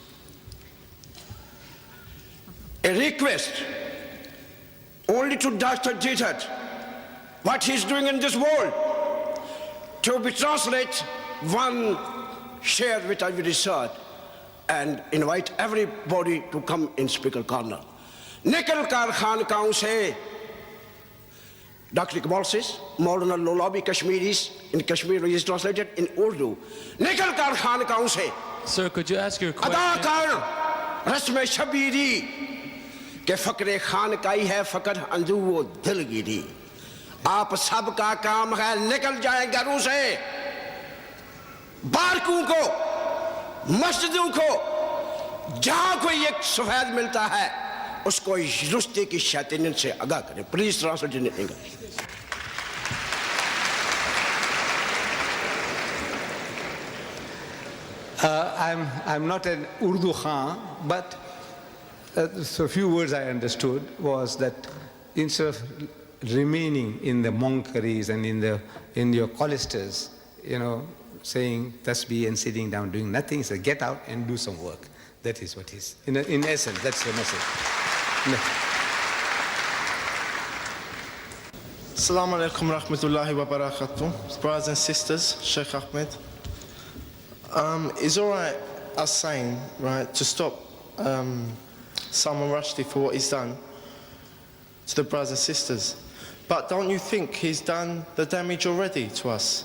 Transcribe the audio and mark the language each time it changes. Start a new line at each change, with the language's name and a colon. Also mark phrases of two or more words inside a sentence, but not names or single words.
English: A request only to Dr. Deitat, what he's doing in this world, to be translated, one share with our research, and invite everybody to come in speaker corner.
Urdu: نکل کر خانقاہوں سے, Dr.
English: Iqbal says, Maulana Lolabi Kashmiris, in Kashmir is translated in Urdu.
Urdu: نکل کر خانقاہوں سے.
English: Sir, could you ask your question?
Urdu: ادا کر رسم شبیری، کہ فقر خانقاہی ہے فقر انجو وہ دلگیری. آپ سب کا کام ہے نکل جائے گھروں سے، بارکوں کو، مسجدوں کو، جہاں کوئی ایک سفید ملتا ہے اس کو رشتی کی شیطانیت سے آگاہ کریں.
English: Please translate in English. I'm not an Urdu Khan, but so a few words I understood was that instead of remaining in the monkeries and in your cloisters, you know, saying tasbih and sitting down doing nothing, so get out and do some work. That is what is in essence. That's the message.
Arabic: السلام عليكم رحمة الله وبركاته.
English: Brothers and sisters, Sheikh Ahmed. It's all right us saying, right, to stop Salman Rushdie for what he's done to the brothers and sisters. But don't you think he's done the damage already to us?